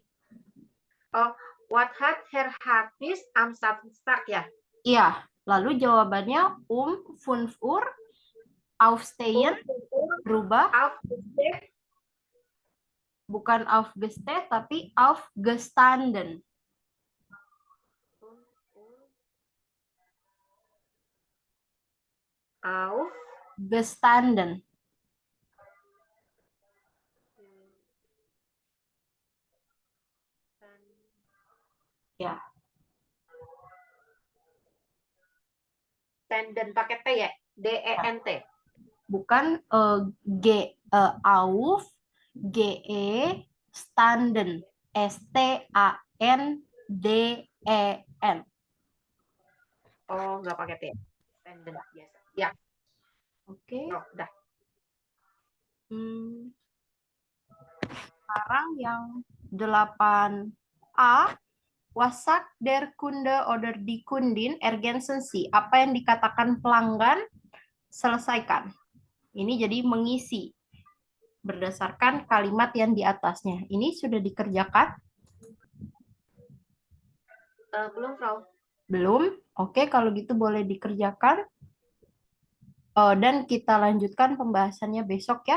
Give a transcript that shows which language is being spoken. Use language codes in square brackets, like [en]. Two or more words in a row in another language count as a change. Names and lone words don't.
[de] What hat Herr Hafiz am Samstag ya? [id] Iya, lalu jawabannya 5 [de] Uhr aufstehen [id] berubah bukan aufgestehen tapi aufgestanden. [de] Aufgestanden. [id] Ya. Standen pakai T ya? D-E-N-T. Bukan auf, G-E, standen. [de] S-T-A-N-D-E-N. [id] Oh, nggak pakai T. Standen biasa. Ya. Oke. Oh, udah. Sekarang yang 8A. [de] Was sagt der Kunde oder die Kundin ergänzen Sie? [id] Apa yang dikatakan pelanggan, selesaikan. Ini jadi mengisi berdasarkan kalimat yang di atasnya. Ini sudah dikerjakan? Belum, Frau. Belum? Oke, kalau gitu boleh dikerjakan. Dan kita lanjutkan pembahasannya besok ya.